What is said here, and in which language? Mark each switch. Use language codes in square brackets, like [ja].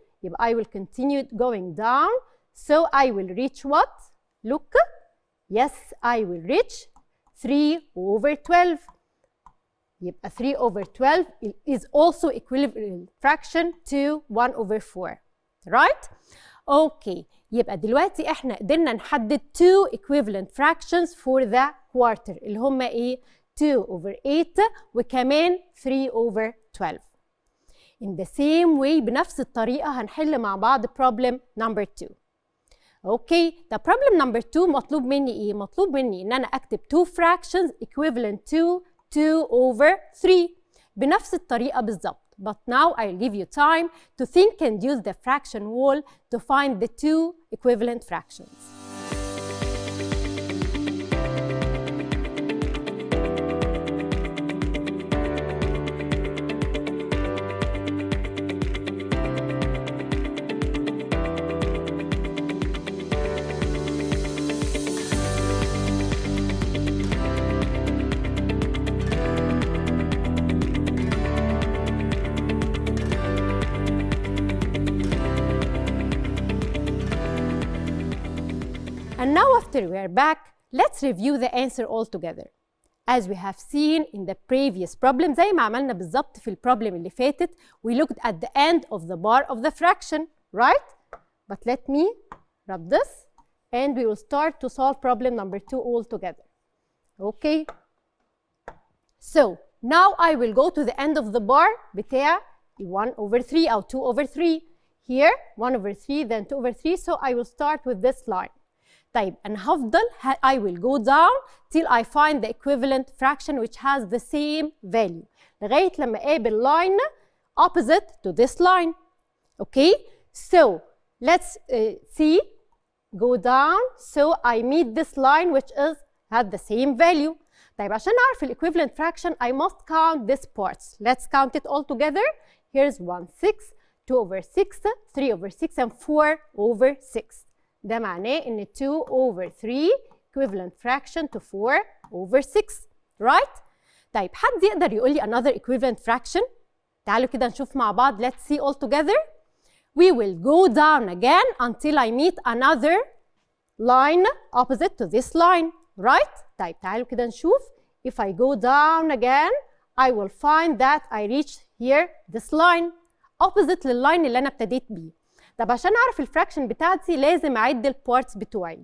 [ar] يبقى [en] I will continue going down. So I will reach what? Look. Yes, I will reach 3 over 12. [ar] يبقى [en] 3 over 12 is also equivalent fraction to 1 over 4. Right? Okay. [ar] يبقى دلوقتي احنا قدرنا نحدد 2 [en] equivalent fractions for the quarter [ar] اللي هم ايه؟ 2 over 8 وكمان 3 over 12. [en] In the same way [ar] بنفس الطريقة هنحل مع بعض [en] problem number 2. Okay, the problem number 2 [ar] مطلوب مني ايه؟ مطلوب مني ان انا اكتب 2 [en] fractions equivalent to 2 over 3 [ar] بنفس الطريقة بالظبط. [en] But now I'll give you time to think and use the fraction wall to find the 2 equivalent fractions. And now after we are back, let's review the answer all together. as we have seen in the previous problem. [ar] زي ما عملنا بالظبط في البروبلم اللي فاتت. [en] We looked at the end of the bar of the fraction, right? But let me rub this and we will start to solve problem number 2 all together. Okay? So now I will go to the end of the bar [ar] بتاع [en] 1/3 [ar] أو [en] 2/3. Here 1/3 then 2/3, so I will start with this line. [ar] طيب أنا هفضل [en] I will go down till I find the equivalent fraction which has the same value [ar] لغاية لما أقابل [en] line opposite to this line. Okay? So let's see. Go down so I meet this line which is had the same value. [ar] طيب عشان أعرف ال [en] equivalent fraction I must count these parts. Let's count it all together. Here's 1/6, 2/6, 3/6 and 4/6. [ar] ده معناه إن 2/3 [en] equivalent fraction to [ar] 4/6. [en] Right? [ar] طيب حد يقدر يقول لي [en] another equivalent fraction؟ [ar] تعالوا كده نشوف مع بعض. [en] Let's see all together. We will go down again until I meet another line opposite to this line. Right? [ar] طيب تعالوا كده نشوف. [en] If I go down again, I will find that I reach here this line opposite [ar] لللاين اللي أنا ابتديت بيه. طب عشان أعرف الفراكشن بتاعتي لازم أعد البارتس بتوعي.